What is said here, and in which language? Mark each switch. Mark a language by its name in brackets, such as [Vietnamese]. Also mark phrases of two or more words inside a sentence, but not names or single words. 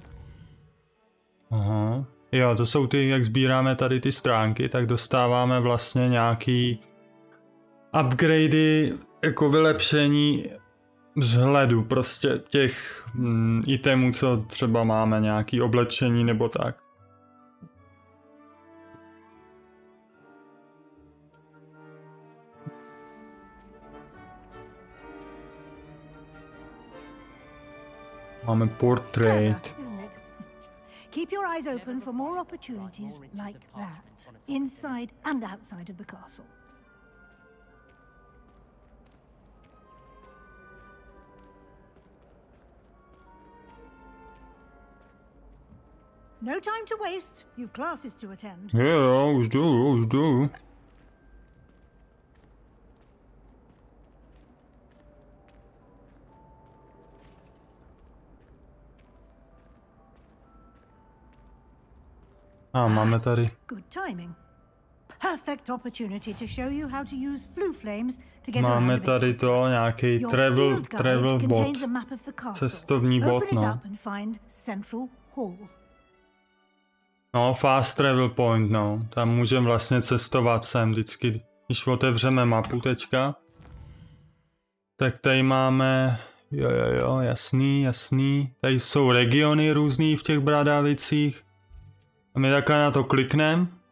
[Czech] Jo, to jsou ty, jak sbíráme tady ty stránky, tak dostáváme vlastně nějaký upgradey, jako vylepšení vzhledu prostě těch itemů, co třeba máme, nějaký oblečení nebo tak. Máme portrait. [English] Keep your eyes open for more opportunities like that, inside and outside of the castle. No time to waste. You've classes to attend. [Czech] Jo, už jdu. A máme tady. [English] Good timing. Perfect opportunity to show you how to use flue flames to get [Czech] Máme tady to, nějaký [English] travel bot. [Czech] Cestovní bot, no. No, [English] fast travel point, [Czech] no. Tam můžeme vlastně cestovat sem vždycky. Když otevřeme mapu teďka, tak tady máme, jo, jasný. Tady jsou regiony různý v těch Bradavicích. A my takhle na to klikneme.